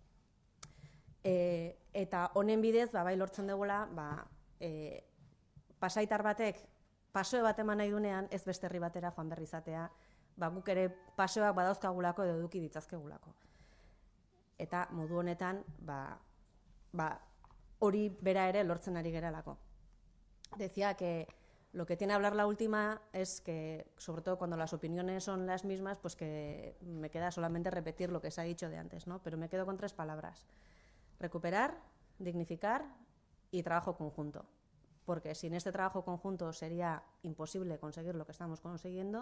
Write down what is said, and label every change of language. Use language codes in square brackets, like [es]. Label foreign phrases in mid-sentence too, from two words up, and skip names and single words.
[eu] Eta honen bidez, bai lortzen dugula, pasaitar batek pasoe bat eman nahi dunean, ez beste herri batera joan berri izatea, guk ere paseoak badauzkagulako edo eduki ditzazkegulako. Eta modu honetan, hori bera ere lortzen ari geralako. [es] Decía que lo que tiene a hablar la última es que, sobre todo cuando las opiniones son las mismas, pues que me queda solamente repetir lo que se ha dicho de antes, ¿no? Pero me quedo con 3 palabras: recuperar, dignificar y trabajo conjunto. Porque sin este trabajo conjunto sería imposible conseguir lo que estamos consiguiendo.